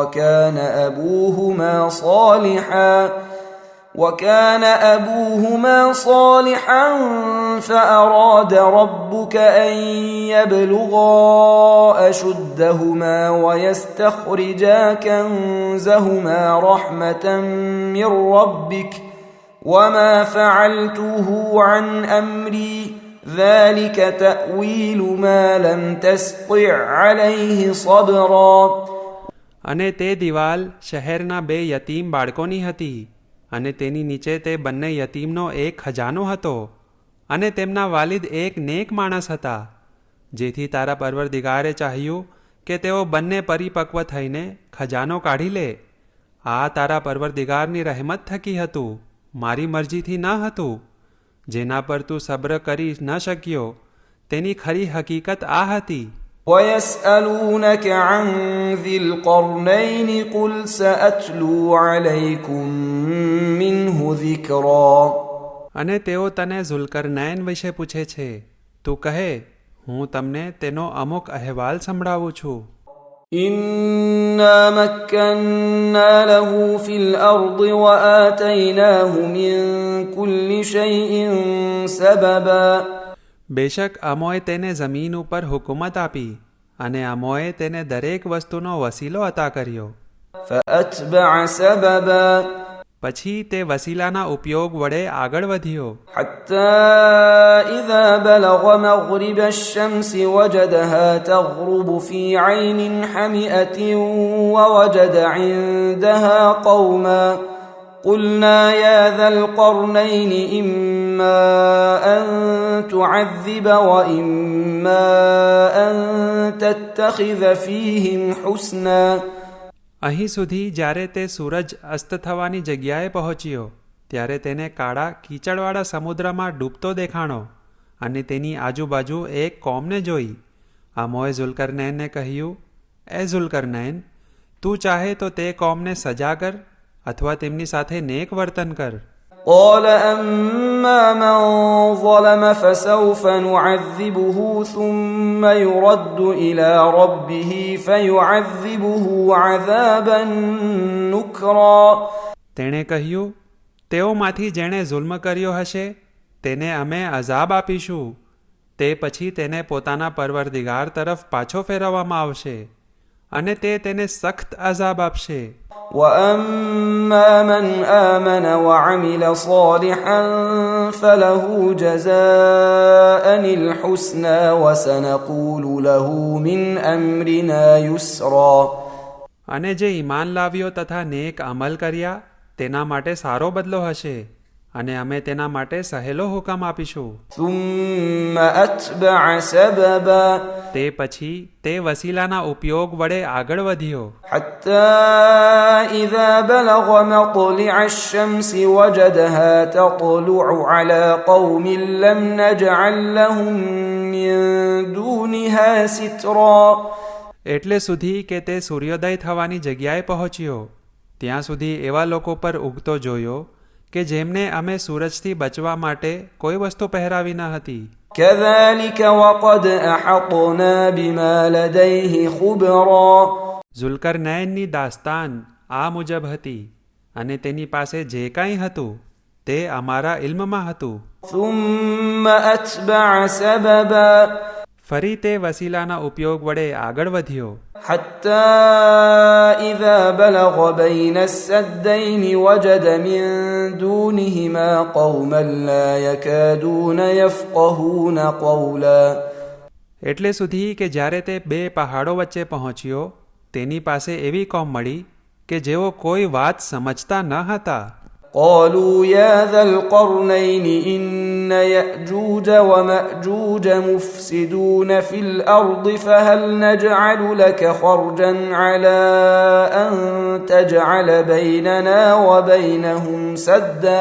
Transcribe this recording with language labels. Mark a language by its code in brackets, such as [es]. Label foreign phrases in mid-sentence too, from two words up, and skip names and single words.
[ar] وكان أبوهما صالحا فأراد ربك أن يبلغا أشدهما ويستخرجا كنزهما رحمة من ربك وما فعلته عن أمري ذلك تأويل ما لم تستطع عليه صبرا [gu] અને તે દિવાલ શહેરના બે યતીમ બાળકોની હતી, અને તેની નીચે તે બંને યતીમનો એક ખજાનો હતો, અને તેમના વાલિદ એક નેક માણસ હતા. જેથી તારા પરવરદિગારે ચાહ્યું કે તેઓ બંને પરિપક્વ થઈને ખજાનો કાઢી લે. આ તારા પરવરદિગારની રહેમત થકી હતું, મારી મરજીથી ન હતું. જેના પર તું સબ્ર કરી ન શક્યો તેની ખરી હકીકત આ હતી. [ar] ويسألونك عن ذي القرنين قل سأتلو عليكم منه ذكرا [gu] અને તેઓ તને ઝુલ્કરનૈન વિશે પૂછે છે. તું કહે, હું તમને તેનો અમુક અહેવાલ સંભળાવું છું. [ar] إنا مكنا له في الأرض وآتيناه من كل شيء سببا [gu] બેશક અમોએ તેને જમીન ઉપર હુકુમત આપી અને અમોએ તેને દરેક વસ્તુનો વસીલો અતા કર્યો. [ar] فأتبع سببا [gu] પછી તે વસીલાના ઉપયોગ વડે આગળ વધ્યો. [ar] حتى إذا بلغ مغرب الشمس وجدها تغرب في عين حمئة ووجد عندها قوما قلنا يا ذا القرنين إما أن تعذب وإما أن تتخذ فيهم حسنا. [gu] અહીં સુધી જ્યારે તે સૂરજ અસ્ત થવાની જગ્યાએ પહોંચ્યો ત્યારે તેને કાળા કીચડવાળા સમુદ્રમાં ડૂબતો દેખાણો અને તેની આજુબાજુ એક કોમને જોઈ. આમોએ ઝુલ્કરનૈનને કહ્યું, એ ઝુલ્કરનૈન, તું ચાહે તો તે કોમને સજા કર અથવા તેમની સાથે નેક વર્તન કર. [ar] قال أما من ظلم فسوف نعذبه ثم يرد إلى ربه فيعذبه عذابا نكرا. [gu] તેણે કહ્યું, તેઓમાંથી જેણે જુલ્મ કર્યો હશે તેને અમે અઝાબ આપીશું, તે પછી તેને પોતાના પરવરદિગાર તરફ પાછો ફેરવવામાં આવશે અને તે તેને સખ્ત અઝાબ આપશે. [ar] وأما من آمن وعمل صالحا فله جزاء الحسنى وسنقول له من أمرنا يسرا. [gu] અને જે ઈમાન લાવ્યો તથા નેક અમલ કર્યા તેના માટે સારો બદલો હશે અને અમે તેના માટે સહેલો હુકમ આપીશું. [ar] ثم أتبع سببا [gu] તે પછી તે વસીલાના ઉપયોગ વડે આગળ વધ્યો. [ar] حتى إذا بلغ مطلع الشمس وجدها تطلع على قوم لم نجعل لهم من دونها سترا. [gu] એટલે સુધી કે તે સૂર્યોદય થવાની જગ્યાએ પહોંચ્યો ત્યાં સુધી એવા લોકો પર ઉગતો જોયો કે જેમને અમે સૂરજથી બચવા માટે કોઈ વસ્તુ પહેરાવી ન હતી. [ar] كذلك وقد أحطنا بما لديه خبرا. [gu] ઝુલ્કરનૈનની દાસ્તાન આ મુજબ હતી અને તેની પાસે જે કાંઈ હતું તે અમારા ઇલ્મમાં હતું. [ar] ثم أتبع سببا [gu] ફરી તે વસીલાના ઉપયોગ વડે આગળ વધ્યો. [ar] حتى إذا بلغ بين السدين وجد من دونهما قوما لا يكادون يفقهون قولا. [gu] એટલે સુધી કે જ્યારે તે બે પહાડો વચ્ચે પહોંચ્યો તેની પાસે એવી કોમ મળી કે જેઓ કોઈ વાત સમજતા ન હતા. [ar] قالوا يا ذا القرنين إن يأجوج ومأجوج مفسدون في الأرض فهل نجعل لك خرجا على أن تجعل بيننا وبينهم سدا.